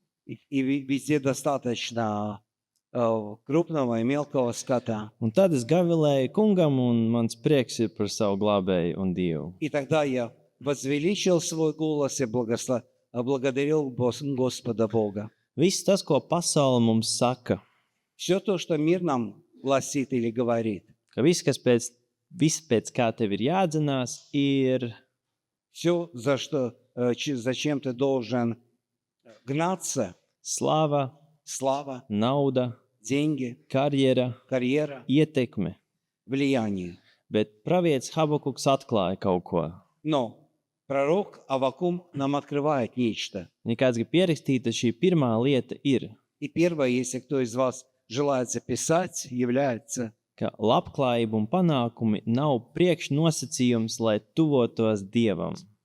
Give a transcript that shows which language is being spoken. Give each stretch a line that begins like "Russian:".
Russian: и везде достаточно крупного и мелкого скота.
Latvian: Un tad es gavilēju kungam, un mans prieks ir par savu glābēju un Dievu.
Russian: И тогда я возвеличил свой голос и благодарил Господа Бога.
Latvian: Viss tas, ko pasaule mums saka,
Russian: Все то, что мир нам гласит или говорит,
Latvian: ka viss pēc kā tev ir jādzenās, ir
Russian: все, зачем ты должен гнаться,
Latvian: slava,
Russian: слава,
Latvian: nauda,
Russian: деньги,
Latvian: karjera,
Russian: карьера,
Latvian: ietekme.
Russian: влияние.
Latvian: Bet pravietis Habakuks atklāja kaut ko.
Russian: Но пророк Аввакум нам открывает нечто.
Latvian: Ja kāds grib pierakstīt, tad šī pirmā lieta ir,
Russian: И первое, если кто из вас желает записать, является,
Latvian: ka labklājība un panākumi nav priekšnosacījums, lai tuvotos Dievam.